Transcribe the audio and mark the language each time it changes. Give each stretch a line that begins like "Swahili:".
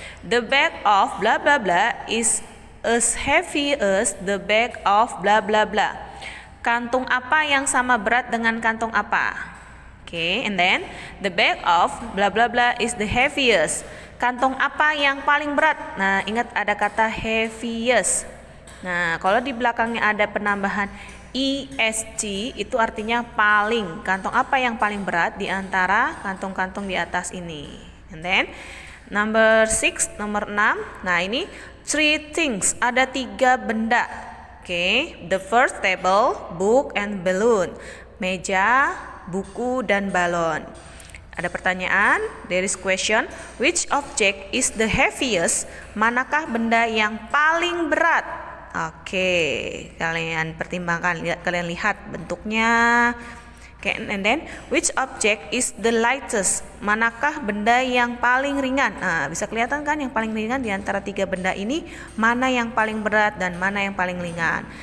English: The bag of blah blah blah is as heavy as the bag of blah blah blah.
Indonesian: Kantung apa yang sama berat dengan kantung apa?
English: Oke, and then the bag of blah blah blah is the heaviest.
Indonesian: Kantong apa yang paling berat? Nah, ingat ada kata heaviest. Nah, kalau di belakangnya ada penambahan est, itu artinya paling. Kantong apa yang paling berat di antara kantong-kantong di atas ini?
English: And then number 6,
Indonesian: nomor 6. Nah, ini
English: three things,
Indonesian: ada 3 benda.
English: Oke, the first, table, book, and balloon.
Indonesian: Meja, buku, dan balon. Ada pertanyaan,
English: there is question, which object is the heaviest?
Indonesian: Manakah benda yang paling berat? Oke, kalian pertimbangkan, kalian lihat bentuknya.
English: Oke, and then which object is the lightest?
Indonesian: Manakah benda yang paling ringan? Nah, bisa kelihatan kan yang paling ringan di antara 3 benda ini, mana yang paling berat dan mana yang paling ringan.